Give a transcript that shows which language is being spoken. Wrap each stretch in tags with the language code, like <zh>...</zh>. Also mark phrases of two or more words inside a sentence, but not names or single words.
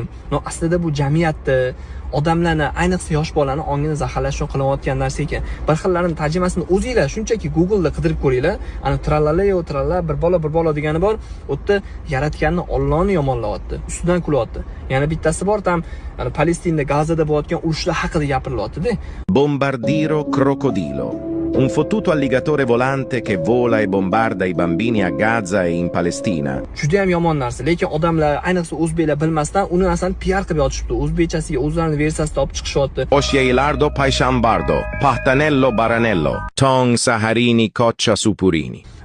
<uz>No, aslida bu jamiyatni, odamlarni, ayniqsa yosh bolalarni ongini zaharlash uchun qilayotgan narsa ekan. Bir xillarining tarjimasini o'zinglar shunchaki Google'da qidirib ko'ringlar. Ana tralalayo tralala bir bola degani bor, u yerda yaratganni Allohni yomonlayapti, ustidan kulyapti. Yana bittasi bor, tam Palestinada, Gazada bo'layotgan urushlar haqida gapirilyapti-da. Bombardiro crocodilo.</uz> <it>Un fottuto alligatore volante che vola e bombarda i bambini a Gaza e in Palestina.</it> <uz>Juda ham yomon narsa, lekin odamlar, ayniqsa o'zbeklar bilmasdan uni narsani PR qilib yotishibdi. O'zbekchasiga o'zlarining versiyasida olib chiqishyapti. Oscielardo paishambardo, pahtanello baranello, tong saharini coccia supurini.</uz>